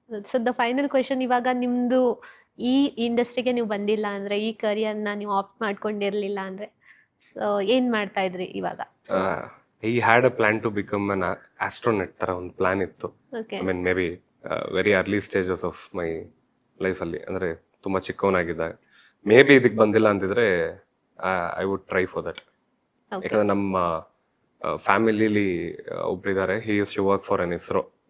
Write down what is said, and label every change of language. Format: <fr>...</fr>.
<en>So the final question,</en> <kn>ಇವಾಗ ನಿಮ್ದು ಈ ಇಂಡಸ್ಟ್ರಿಗೆ ನೀವು ಬಂದಿಲ್ಲ ಅಂದ್ರೆ, ಈ ಕರಿಯರ್ನ ನೀವು ಆಪ್ಟ್ ಮಾಡ್ಕೊಂಡಿರ್ಲಿಲ್ಲ ಅಂದ್ರೆ, ಸೊ ಏನ್ ಮಾಡ್ತಾ ಇದ್ರಿ ಇವಾಗ?</kn> <en>He had a plan to become an astronaut</en> <kn>ತರ ಒಂದು ಪ್ಲಾನ್ ಇತ್ತು.</kn> <en>I mean maybe very early stages of my life ಅಲ್ಲಿ,</en> <kn>ಅಂದ್ರೆ ತುಂಬಾ ಚಿಕ್ಕವನಾಗಿದ್ದಾಗ.</kn> <en>maybe</en> <kn>ಇದಕ್ಕೆ ಬಂದಿಲ್ಲ ಅಂತಿದ್ರೆ</kn> <en>I would try for that.</en> <kn>ಯಾಕಂದ್ರೆ ನಮ್ಮ ಫ್ಯಾಮಿಲಿಲಿ ಒಬ್ರಿದ್ದಾರೆ,</kn> <en>He use to work for an ISRO.</en>